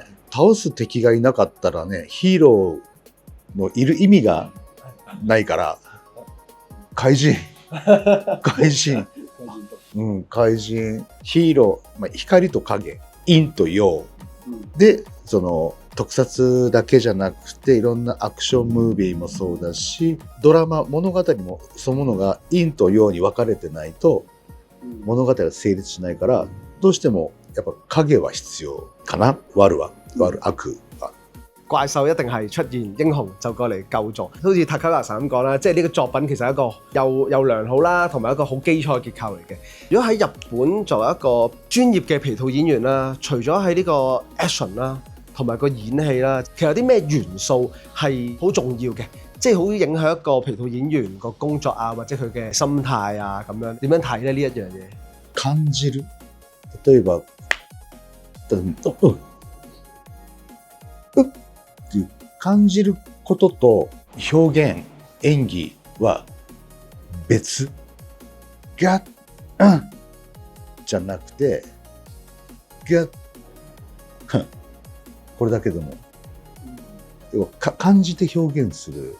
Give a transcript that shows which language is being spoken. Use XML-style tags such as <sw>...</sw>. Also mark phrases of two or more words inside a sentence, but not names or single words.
<ja>倒す敵がいなかったらね、ヒーローのいる意味がないから、怪人、怪人、怪人、ヒーロー、光と影、陰と陽で、その特撮だけじゃなくて、いろんなアクションムービーもそうだし、ドラマ、物語もそのものが陰と陽に分かれてないと、物語は成立しないから、どうしてもやっぱ影は必要かな。悪は、悪、悪は。</ja> <yue>怪獸一定係出現，英雄就過嚟救助。好似 Takehara 咁講啦，即係呢個作品其實係一個又良好啦，同埋一個好基礎嘅結構嚟嘅。如果喺日本作為一個專業嘅皮套演員啦，除咗喺呢個 action 啦，同埋個演戲啦，其實有啲咩元素係好重要嘅，即係好影響一個皮套演員個工作啊，或者佢嘅心態啊咁樣，點樣睇咧呢一樣嘢？</yue> <ja>感じる。例えば、っていう感じることと表現、演技は別。ガッ、じゃなくて、ガッ、これだけでも、要は感じて表現する。</ja>